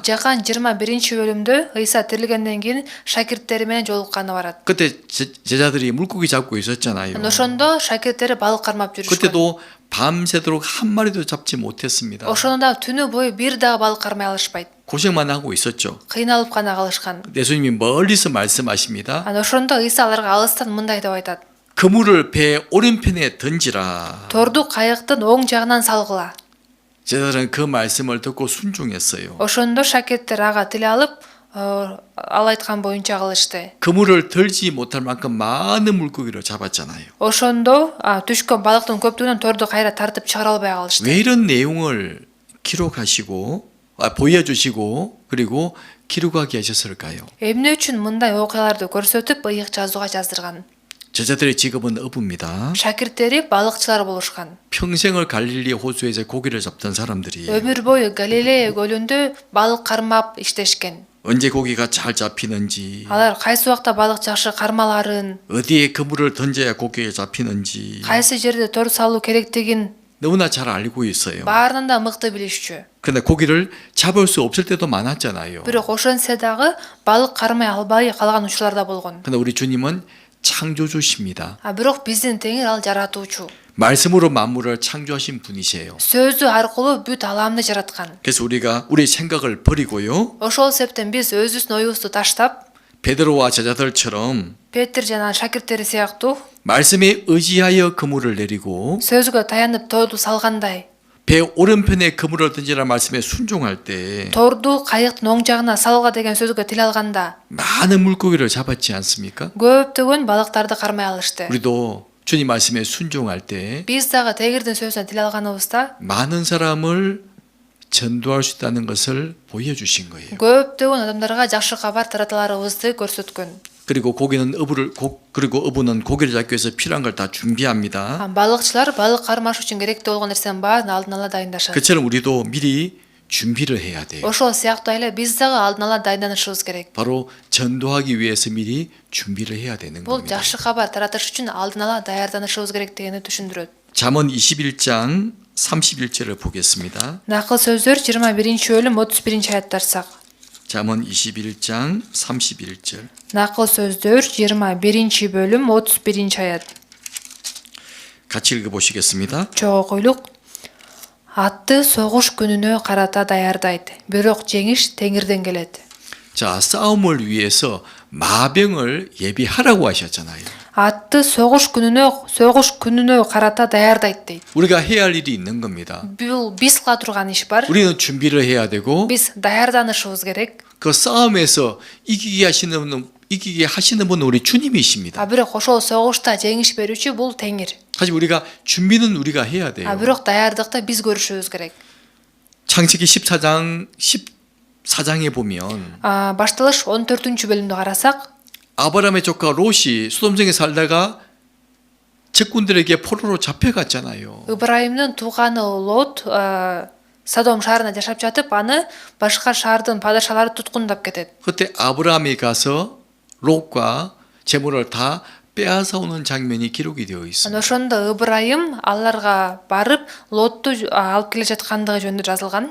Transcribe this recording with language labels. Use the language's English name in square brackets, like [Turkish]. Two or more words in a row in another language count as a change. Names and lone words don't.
[Kyrgyz] Жакан 21-бөлүмдө Иса тирилгенден кийин шакирттери менен жолукканы барат. [Korean] 그때 제자들이 물고기 잡고 있었잖아요. [Kyrgyz] Ошондо шакирттери балык кармап жүрүшкөн. [Korean] 그때도 밤새도록 한 마리도 잡지 못했습니다. [Kyrgyz] Ошондо да түнү бою бир дагы балык кармай алышпайт. [Korean] 고생만 하고 있었죠. [Kyrgyz] Кыйналып гана калышкан. [Korean] 예수님이 멀리서 말씀하십니다. [Kyrgyz] Ана ошондо Иса аларга алыстан мындай деп айтат. [Korean] 그물을 배 오른편에 던지라. [Kyrgyz] Торду кайыктын оң жагынан салгыла. [Korean] 제자들은 그 말씀을 듣고 순종했어요. [Kyrgyz] Ошондо шакирттер ага тил алып, ал айткан боюнча кылышты. [Korean] 그물을 들지 못할 만큼 많은 물고기를 잡았잖아요. [Kyrgyz] Ошондо түшкөн балыктын көптүгүнөн торду кайра тартып чыгара албай калышты. [Korean] 왜 이런 내용을 기록하시고 보여주시고 그리고 기록하게 하셨을까요? [Kyrgyz] Эмне үчүн мындай окуяларды көрсөтүп ыйык жазууга жаздырган? [Korean] 제자들의 직업은 어부입니다. [Kyrgyz] Шакирттери балыкчылар болушкан. [Korean] 평생을 갈릴리 호수에서 고기를 잡던 사람들이 [Kyrgyz] Өмүр бою Галилея көлүндө балык кармап иштешкен. [Korean] 언제 고기가 잘 잡히는지, [Kyrgyz] Алар кайсы убакта балык жакшы кармаларын, [Korean] 어디에 그물을 던져야 고기가 잡히는지 [Kyrgyz] кайсы жерде тор салуу керектигин [Korean] 너무나 잘 알고 있어요. [Kyrgyz] баарынан да мыкты билишчү. [Korean] 근데 고기를 잡을 수 없을 때도 많았잖아요. [Kyrgyz] Бирок ошентсе дагы балык кармай албай калган учурлар да болгон. [Korean] 근데 우리 주님은 창조주십니다. [Kyrgyz] Бирок биздин теңир ал жаратуучу. [Korean] 말씀으로 만물을 창조하신 분이세요. [Kyrgyz] Сөзү аркылуу бүт аламды жараткан. [Korean] 그래서 우리가 우리 생각을 버리고요. [Kyrgyz] Ошол себептен биз өзүбүздүн оюбузду таштап, [Korean] 베드로와 제자들처럼 [Kyrgyz] Петир жана шакирттери сыяктуу [Korean] 말씀에 의지하여 그물을 내리고 [Kyrgyz] сөзгө таянып торду салгандай, [Korean] 배 오른편에 그물을 던지라 말씀에 순종할 때 [Kyrgyz] торду кайыктын оң жагына салга деген сөзгө тил алганда [Korean] 많은 물고기를 잡았지 않습니까? [Kyrgyz] көптөгөн балыктарды кармай алышты. [Korean] 우리도 주님 말씀에 순종할 때 [Kyrgyz] Биз дагы теңирдин сөзүнө тил алганыбызда [Korean] 많은 사람을 전도할 수 있다는 것을 보여주신 거예요. [Kyrgyz] көптөгөн адамдарга жакшы кабар тараталарыбызды көрсөткөн. [Korean] 그리고 그리고 어부는 고기를 잡기 위해서 필요한 걸 다 준비합니다. [Kyrgyz] Балыкчылар балык кармаш үчүн керектүү болгон нерсенин баарын алдын ала дайындашат. [Korean] 그처럼 우리도 미리 준비를 해야 돼요. [Kyrgyz] Ошол сыяктуу эле биз дагы алдын ала дайындалышыбыз керек. [Korean] 바로 전도하기 위해서 미리 준비를 해야 되는 [Kyrgyz] Бул [Korean] 겁니다. [Kyrgyz] жакшы кабар таратыш үчүн алдын ала даярданышыбыз керек дегенди түшүндүрөт. [Korean] 잠언 21장 31절을 보겠습니다. [Kyrgyz] Накыл сөздөр 21-бөлүм 31-аяттар сак. [Korean] 잠언 21장 31절. [Kyrgyz] Накыл сөздөр 21-бөлүм 31-аят. [Korean] 같이 읽어 보시겠습니다. [Kyrgyz] Чогуу окуйлук. Атты согуш күнүнө карата даярдайт. Бирок жеңиш теңирден келет. [Korean] 자, 싸움을 위해서 마병을 예비하라고 하셨잖아요. [Kyrgyz] Атты согуш күнүнө карата даярдайт дейт. [Korean] 우리가 해야 할 일이 있는 겁니다. [Kyrgyz] Бул биз кыла турган иш бар. [Korean] 우리는 준비를 해야 되고 [Kyrgyz] Биз даярданышыбыз керек. [Korean] 그 싸움에서 이기게 하시는 분은 우리 주님이십니다. [Kyrgyz] Бирок ошол согушта жеңиш берүүчү бул теңир. [Korean] 하지만 우리가 준비는 우리가 해야 돼요. [Kyrgyz] Бирок даярдыкты биз көрүшүбүз керек. [Korean] 창세기 14장에 보면 [Kyrgyz] Башталыш 14-бөлүмдү карасак, [Korean] 아브라함의 조카 롯이 소돔성에 살다가 적군들에게 포로로 잡혀갔잖아요. [Kyrgyz] Ыбрайымдын тууганы Лот Содом шаарында жашап жатып, аны башка шаардын падышалары туткундап кетет. [Korean] 그때 아브라함이 가서 롯과 재물을 다 빼앗아 오는 장면이 기록이 되어 있습니다. [Kyrgyz] Ошондо Ыбрайым аларга барып, Лотту алып келе жаткандыгы жөнүндө жазылган.